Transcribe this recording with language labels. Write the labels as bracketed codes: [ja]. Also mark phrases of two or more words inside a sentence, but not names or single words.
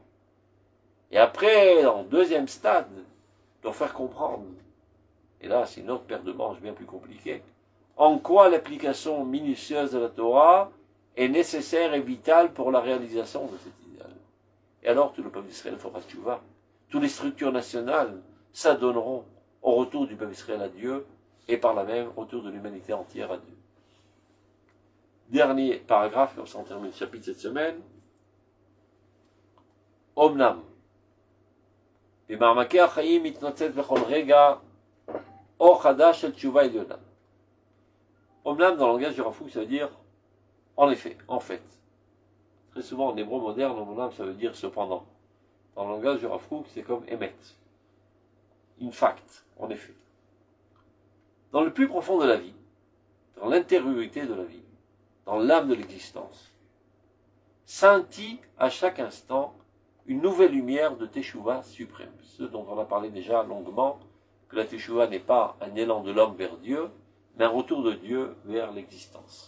[fr] Et après, en deuxième stade, leur faire comprendre, et là c'est une autre paire de manches bien plus compliquée, en quoi l'application minutieuse de la Torah est nécessaire et vitale pour la réalisation de cet idéal. Et alors tout le peuple d'Israël fera tchouva. Toutes les structures nationales s'adonneront au retour du peuple d'Israël à Dieu, et par là même au retour de l'humanité entière à Dieu. Dernier paragraphe, comme ça on termine le chapitre cette semaine. Omnam. [he] במעמקי החיים מתנוצץ בכל רגע אור חדש של תשובה עליונה. [fr] Omnam, dans le langage du Rav Kook, ça veut dire en effet, en fait. Très souvent en hébreu moderne, Omnam, ça veut dire cependant. Dans le langage du Rav Kook, c'est comme émet. [en] In fact, [fr] en effet. Dans le plus profond de la vie, dans l'intériorité de la vie, dans l'âme de l'existence, scintille à chaque instant une nouvelle lumière de Teshuvah suprême. Ce dont on a parlé déjà longuement, que la Teshuvah n'est pas un élan de l'homme vers Dieu, mais un retour de Dieu vers l'existence.